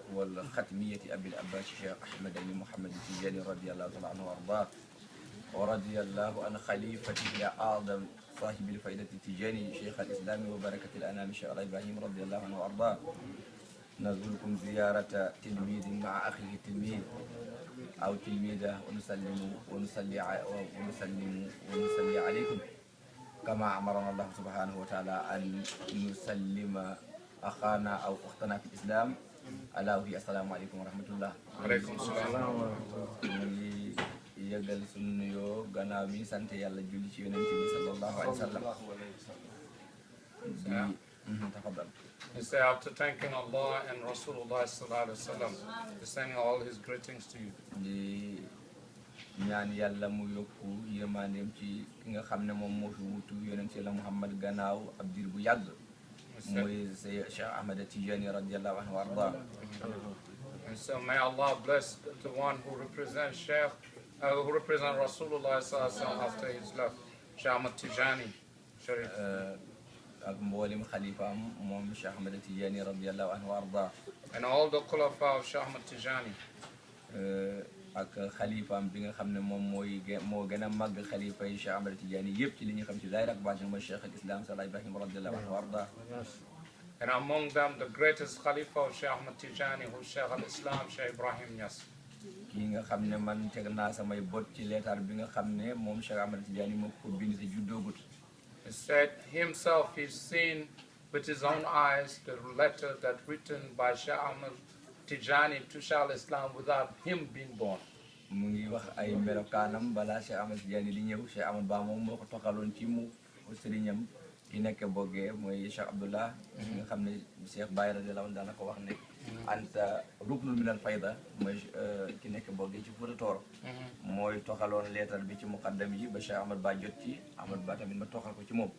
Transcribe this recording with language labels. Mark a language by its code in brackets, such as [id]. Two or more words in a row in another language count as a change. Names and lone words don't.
[ar] والختمية أبي العباس الشيخ أحمد بن محمد التجاني رضي الله تعالى عنه وأرضاه ورضي الله عن خليفته أعظم صاحب الفائدة التجاني شيخ الإسلام وبركة الأنام الشيخ إبراهيم رضي الله عنه وأرضاه نزلكم زيارة تلميذ مع أخيه التلميذ أو تلميذة ونصلي عليكم كما أمرنا الله سبحانه وتعالى أن نسلم أخانا أو أختنا في الإسلام ألا وهي السلام عليكم ورحمة الله. عليكم السلام ورحمة الله. [wo] yëgal sunu nuyoo gannaaw bi sant yàlla julli ci yonent bi [ar] صلى الله عليه وسلم. [wo] Tafadal. [en] Say after thanking Allah and Rasulullah [ar] صلى الله عليه وسلم, [en] sending all his greetings to you. [wo] Di ñaan yàlla mu yokku yërmandeem ci ki nga xam ne moom moo fi wutu yonent yàlla Muhammad gannaaw ab diir bu yàgg. mooy Cheikh Ahmad Tijani [ar] رضي الله عنه وأرضاه. [en] And so may Allah bless the one who represents Shaykh, who represents Rasulullah [ar] صلى الله عليه وسلم [en] after his left, Shaykh Ahmad Tijani Sharif. [wo] ak mboolem Khalifa moom Cheikh Ahmad Tijani [ar] رضي الله عنه وأرضاه. [en] And all the Khalifa of Shaykh Ahmad Tijani. [wo] ak Khalifa bi nga xam ne moom moo gën a màgg Khalifa yi Cheikh Ahmad Tijani yëpp ci li ñu xam ci zaahir ak baatin mooy Cheikh al-Islam Sayyid Ibrahima [ar] رضي الله عنه وأرضاه. [en] And among them, the greatest Khalifa of Shaykh Ahmad Tijani, who is Shaykh al-Islam, Shaykh Ibrahima Niass. [wo] kii nga xam ne man teg naa samay bot ci leetar bi nga xam ne moom Cheikh Ahmad Tijani moo ko bind te juddoogut. [en] He said himself he's seen with his own eyes the letter that written by Shaykh Ahmad Tijani to Shaykh al-Islam without him being born. [wo] mu ngi wax ay melokaanam balaa Cheikh Ahmad Tijani di ñëw Cheikh Ahmad Ba moom moo ko toxaloon ci mu sëriñam ki nekk boggee mooy Cheikh Abdullah nga xam ne Cheikh Baye [ar] رضي الله عنه [wo] daana ko wax ne [ar] أنت ركن من الفيضة [wo] mooy ki nekk boggee ci Fuuta Tooro mooy toxaloon leetar bi ci muqaddam yi ba Cheikh Ahmad Ba jot ci Ahmad Ba tamit ma toxal ko ci moom.